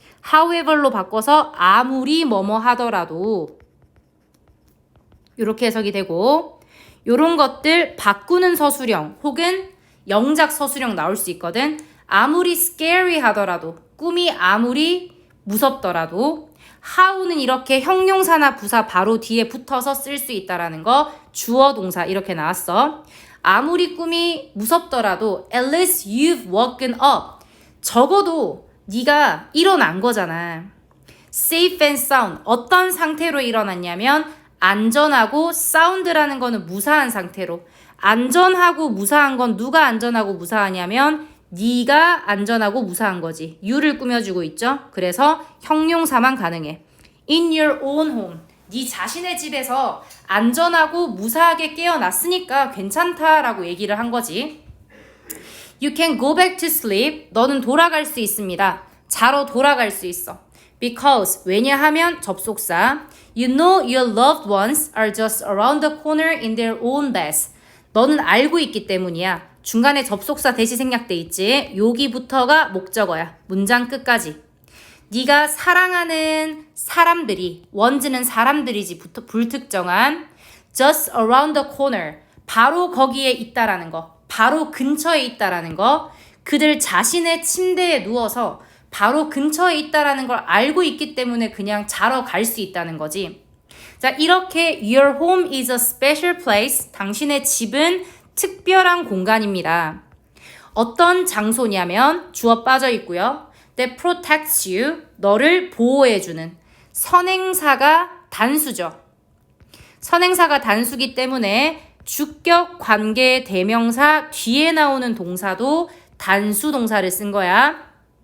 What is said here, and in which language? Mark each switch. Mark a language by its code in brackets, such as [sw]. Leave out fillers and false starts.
[ko] however로 바꿔서 아무리 뭐뭐 하더라도 이렇게 해석이 되고 요런 것들 바꾸는 서술형 혹은 영작 서술형 나올 수 있거든. 아무리 scary 하더라도 꿈이 아무리 무섭더라도 how는 이렇게 형용사나 부사 바로 뒤에 붙어서 쓸 수 있다라는 거 주어 동사 이렇게 나왔어. 아무리 꿈이 무섭더라도 [en] at least you've woken up. [ko] 적어도 네가 일어난 거잖아. [en] safe and sound. [ko] 어떤 상태로 일어났냐면 안전하고 sound라는 거는 무사한 상태로. 안전하고 무사한 건 누가 안전하고 무사하냐면 네가 안전하고 무사한 거지. you를 꾸며주고 있죠. 그래서 형용사만 가능해. [en] in your own home. [ko] 네 자신의 집에서 안전하고 무사하게 깨어났으니까 괜찮다라고 얘기를 한 거지. [en] You can go back to sleep. [ko] 너는 돌아갈 수 있습니다. 자러 돌아갈 수 있어. [en] Because [ko] 왜냐하면 접속사. [en] You know your loved ones are just around the corner in their own beds. [ko] 너는 알고 있기 때문이야. 중간에 접속사 대시 생략돼 있지. 여기부터가 목적어야. 문장 끝까지. 네가 사랑하는 사람들이 ones는 사람들이지 불특정한 [en] just around the corner. [ko] 바로 거기에 있다라는 거. 바로 근처에 있다라는 거. 그들 자신의 침대에 누워서 바로 근처에 있다라는 걸 알고 있기 때문에 그냥 자러 갈 수 있다는 거지. 자, 이렇게 [en] your home is a special place. [ko] 당신의 집은 특별한 공간입니다. 어떤 장소냐면 주어 빠져 있고요. [en] That protects you. [ko] 너를 보호해주는. 선행사가 단수죠. 선행사가 단수기 때문에 주격 관계 대명사 뒤에 나오는 동사도 단수 동사를 쓴 거야.